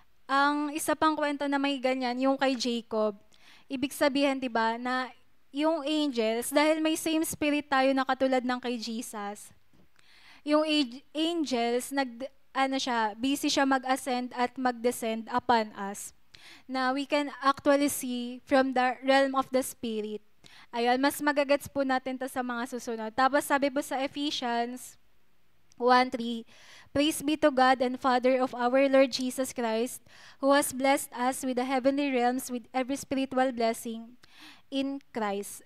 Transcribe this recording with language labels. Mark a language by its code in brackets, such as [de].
[tl] Ang isa pang kwento na may ganyan, yung kay Jacob. Ibig sabihin, 'di ba, na yung angels, dahil may same spirit tayo na katulad ng kay Jesus, yung angels busy siya mag-ascend at mag-descend upon us. [en] Na we can actually see from the realm of the Spirit. [tl] Ayun, mas magagets po natin to sa mga susunod. Tapos sabi po sa Ephesians 1:3, [en] praise be to God and Father of our Lord Jesus Christ, who has blessed us with the heavenly realms with every spiritual blessing in Christ.